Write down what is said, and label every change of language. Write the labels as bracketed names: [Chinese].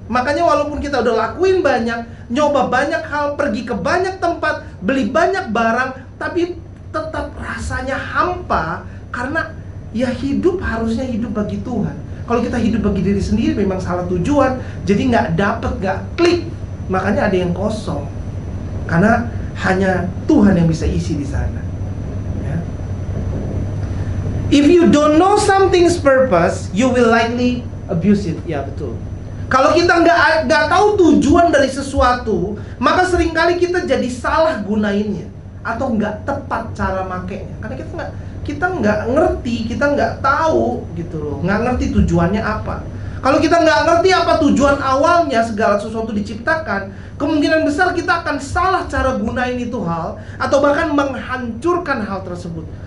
[Indonesian] Makanya walaupun kita udah lakuin banyak, nyoba banyak hal, pergi ke banyak tempat, beli banyak barang, tapi tetap rasanya hampa. Karena ya hidup harusnya hidup bagi Tuhan. Kalau kita hidup bagi diri sendiri memang salah tujuan, jadi nggak dapet, nggak klik. Makanya ada yang kosong. Karena hanya Tuhan yang bisa isi di sana. Ya. [English] If you don't know something's purpose, you will likely abuse it. [Indonesian] Ya betul. Kalau kita nggak tahu tujuan dari sesuatu, maka seringkali kita jadi salah gunainnya atau nggak tepat cara makainya. Karena kita nggak ngerti, kita nggak tahu gitu loh, nggak ngerti tujuannya apa. Kalau kita nggak ngerti apa tujuan awalnya segala sesuatu diciptakan, kemungkinan besar kita akan salah cara gunain itu hal, atau bahkan menghancurkan hal tersebut.